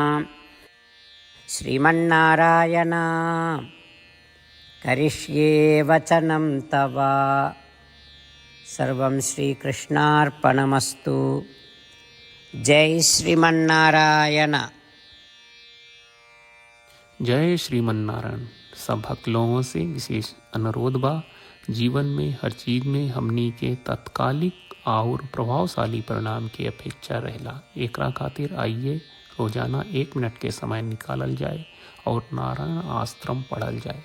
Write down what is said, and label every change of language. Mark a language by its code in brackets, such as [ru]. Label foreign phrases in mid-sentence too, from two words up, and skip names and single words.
[sa] श्रीमन्नारायण करिष्ये वचनं तव। सर्वं श्रीकृष्णार्पणमस्तु। जय श्रीमन्नारायण। [bho] जय श्रीमन नारायण। सब भक्त लोगों से विशेष अनुरोध बा, जीवन में हर चीज में हमनी के तत्कालिक और प्रभावशाली परिणाम के अपेक्षा रहेला। एकरा खातिर आइए रोजाना 1 मिनट के समय निकालल जाए और नारायण आश्रम पढ़ल जाए।